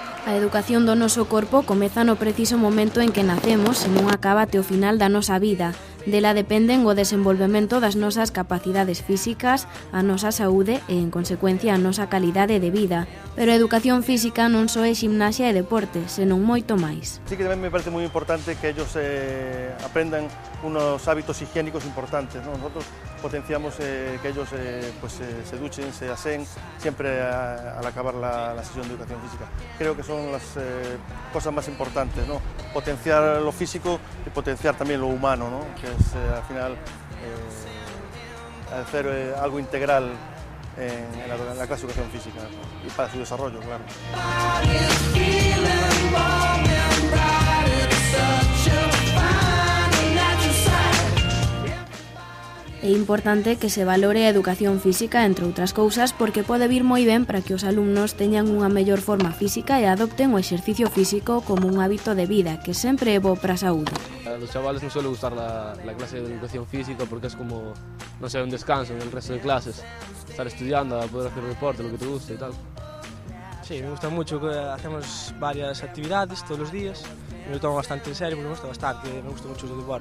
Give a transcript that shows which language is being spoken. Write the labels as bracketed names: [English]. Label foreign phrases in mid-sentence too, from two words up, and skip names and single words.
[Galician] A educación do noso corpo comeza no preciso momento en que nacemos e non acaba até o final da nosa vida. Dela dependen o desenvolvemento das nosas capacidades físicas, a nosa saúde e, en consecuencia, a nosa calidade de vida. Pero a educación física non só é ximnasia e deporte, senón moito máis. Sí que tamén me parece moi importante que [Spanish] ellos aprendan unos hábitos higiénicos importantes, [Galician] ¿no? [Spanish] Nosotros potenciamos que ellos se duchen, se aseen siempre al acabar la sesión de educación física. Creo que son las cosas más importantes, ¿no? Potenciar lo físico y potenciar también lo humano, ¿no? Que es al final hacer algo integral en la clase de educación física y para su desarrollo, claro. [Galician] É importante que se valore a educación física, entre outras cousas, porque pode vir moi ben para que os alumnos teñan unha mellor forma física e adopten o exercicio físico como un hábito de vida, que sempre é bo para a saúde. [Spanish] A los chavales no suele gustar la clase de educación física porque es como, no sé, un descanso en el resto de clases. Estar estudiando, poder hacer deporte, lo que te guste y tal. Sí, me gusta mucho, hacemos varias actividades todos los días. Me lo tomo bastante en serio, porque me gusta bastante, me gusta mucho el deporte.